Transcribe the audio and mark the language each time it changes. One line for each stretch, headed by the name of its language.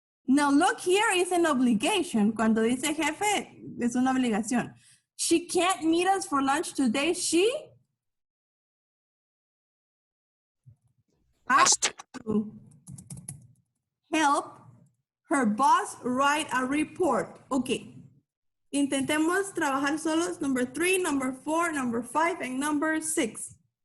English: Now look here, is an obligation.
Spanish: Cuando dice jefe, es una obligación.
English: She can't meet us for lunch today. She has to help her boss write a report.
Spanish: Okay. Intentemos trabajar solos
English: number 3, number 4, number 5, and number 6.